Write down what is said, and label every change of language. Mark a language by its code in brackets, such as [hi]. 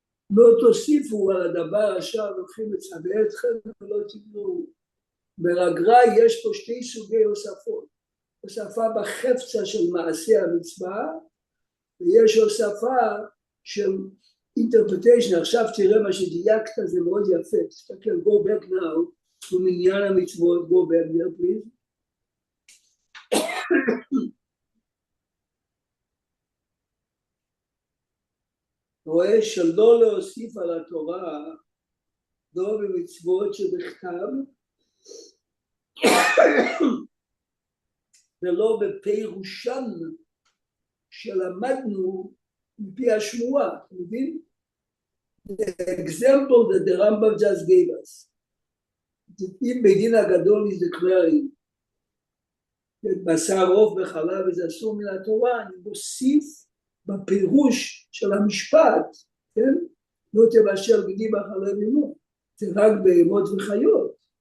[he] לא תוסיפו על הדבר אשר אנוכי מצווה אתכם, ולא תגרעו. בגר"א יש פה 2 סוגי הוספות. הוספה בחפצה של מעשי המצווה, ויש הוספה של interpretation. עכשיו תראה מה שדייקת, זה מאוד יפה. [en] תסתכל, go back now, [he] במניין המצוות, [en] go back there please. [he] רואה שלא להוסיף על התורה, לא במצוות שבכתב, ולא בפירושן שלמדנו מפי השמועה, אתה מבין? [en] The example that the Rambam just gave us. [he] אם בדין הגדול [en] is declaring [he] בשר עוף וחלב וזה אסור מן התורה, אני מוסיף בפירוש של המשפט, כן? לא תבשל גדי בחלב עמו, זה רק בהמות וחיות.